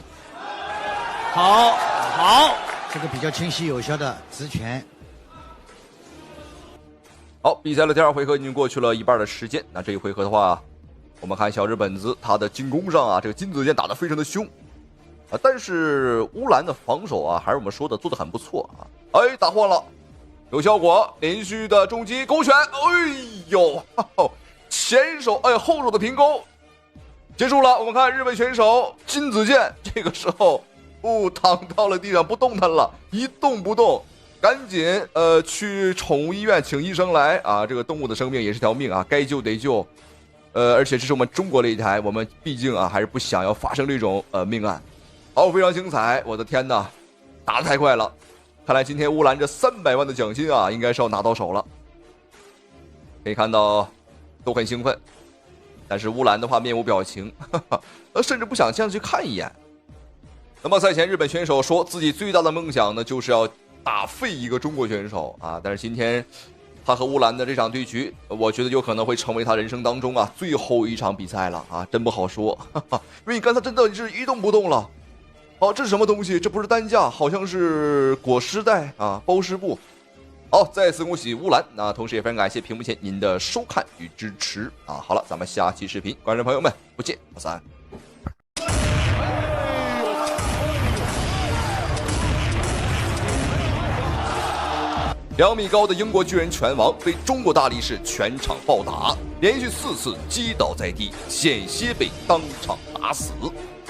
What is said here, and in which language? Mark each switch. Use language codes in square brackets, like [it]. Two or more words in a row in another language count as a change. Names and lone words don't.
[zh] 好，好，這個比較清晰有效的直拳。好，比賽的第2回合已經過去了一半的時間。那這一回合的話，我們看小日本子他的進攻上啊，這個金子健打得非常的凶啊，但是烏蘭的防守啊，還是我們說的做得很不錯啊。哎，打晃了。有效果，連續的重擊勾拳，哎呦，前手哎後手的平勾，結束了。我們看日本選手金子健這個時候躺到了地上不动彈了，一動不動，趕緊去寵物醫院請醫生來啊！這個動物的生命也是條命啊，該救得救。而且這是我們中國擂台，我們畢竟啊還是不想要發生這種命案。好，非常精彩，我的天哪，打得太快了。看來今天烏蘭這300萬的獎金啊，應該是要拿到手了。可以看到都很興奮，但是烏蘭的話面無表情，甚至不想进去看一眼。那麼賽前日本選手說自己最大的夢想呢，就是要打廢一個中國選手啊。但是今天他和烏蘭的這場對局，我覺得有可能會成為他人生當中啊最後一場比賽了啊，真不好說。因為你刚才真的是一動不動了。好，這是什麼東西？這不是擔架，好像是裹屍袋啊，包屍布。好，再次恭喜烏蘭。那同時也非常感謝屏幕前您的收看與支持啊。好了，咱們下期視頻，觀眾朋友們不見不散。2米高的英國巨人拳王被中國大力士全場暴打，連續4次擊倒在地，險些被當場打死。